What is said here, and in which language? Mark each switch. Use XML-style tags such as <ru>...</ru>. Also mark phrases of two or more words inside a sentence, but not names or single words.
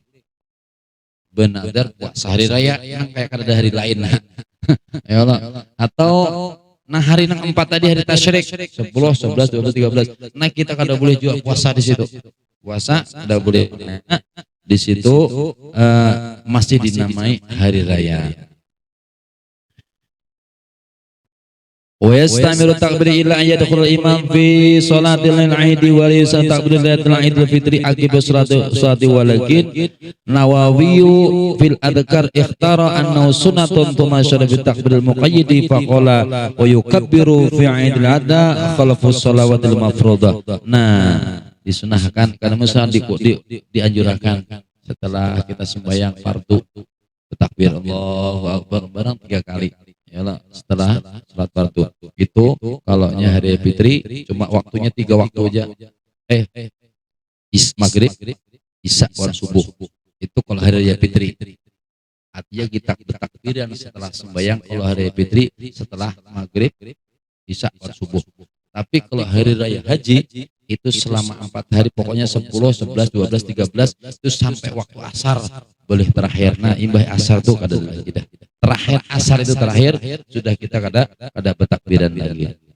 <bjn>Benadar puasa hari raya yang kayak kada ada hari lain. Ya Allah. Atau nah hari yang 4 tadi hari tasyrik 10, 11, 12, 13. Nah kita kada boleh juga puasa di situ. Puasa kada boleh. Nah, di situ masih dinamai hari raya.</bjn> <ar>ويستمر تكبير إلى أن يدخل إمام في صلاة العيد وليس تكبير صلاة العيد فطر عقب الصلاة ولكن نووي في الأذكار اختار أنه سنة تماشيا بتكبير المقيد فقال ويكبر في عيد الأضحى خلف الصلوات المفروضة.</ar> <bjn>Nah, disunahkan karena misalnya dianjurkan setelah kita sembahyang fardu bertakbir</bjn> <ar>الله أكبر</ar> <bjn>barang 3 kali. Yalah, setelah salat fardu itu kalau hari fitri cuma waktunya 3 waktu aja, maghrib, isya, dan subuh. Itu kalau hari raya fitri. Artinya kita bertakbiran setelah sembahyang kalau hari raya fitri setelah maghrib, isya, dan subuh. Tapi kalau hari raya haji itu selama 4 hari, pokoknya 10, 11, 12, 13 itu sampai waktu asar boleh terakhir. Nah imbah asar itu kada lagi dah. Terakhir asar itu terakhir sudah kita kada bertakbiran lagi.</bjn>